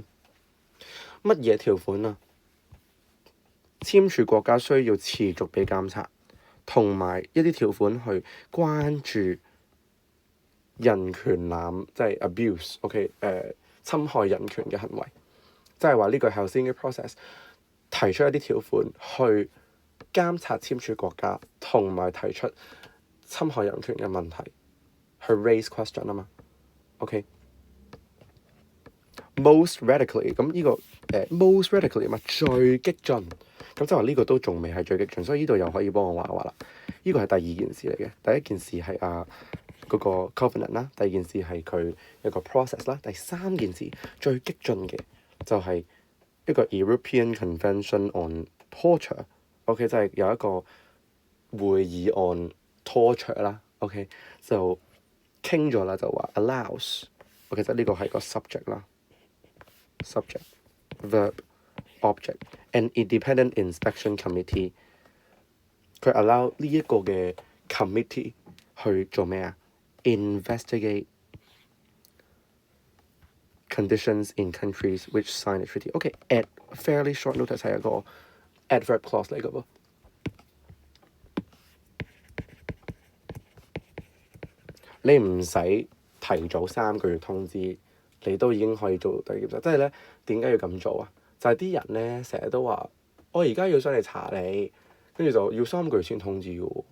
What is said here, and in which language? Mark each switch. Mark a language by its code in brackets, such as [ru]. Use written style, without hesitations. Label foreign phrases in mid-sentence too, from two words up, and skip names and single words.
[yue] 乜嘢條款啊？簽署國家需要持續被監察，同埋一啲條款去關注人權濫，即係 abuse。OK， 侵害人權嘅行為，即係話呢個 Helsinki process 提出一啲條款去監察簽署國家，同埋提出侵害人權嘅問題，去 [en] raise question [yue] 啊嘛。OK。 [en] Most radically [yue] 咁呢個 [en] most radically [yue] 嘛，最激進，咁即係話呢個都仲未係最激進，所以呢度又可以幫我畫一畫啦。呢個係第二件事嚟嘅，第一件事係嗰個 covenant 啦，第二件事係佢一個 process 啦，第三件事最激進嘅就係一個 European Convention on Torture。OK， 就係有一個會議案 torture 啦。OK， 就傾咗啦，就話 allows。OK， 就呢個係個 subject 啦。 [en] subject, verb, object, an independent inspection committee。 [yue] 佢 allow 呢一個嘅 committee 去做咩啊 ？ [en] Investigate conditions in countries which sign the treaty。 [yue] OK， [en] at fairly short notice [yue] 係一個 [en] adverb clause [yue] 嚟嘅噃。你唔使提早3個月通知。你都已經可以做到第檢查，即係咧點解要咁做啊？就係啲人咧成日都話，我而家要上嚟查你，跟住就要3個月先通知嘅喎。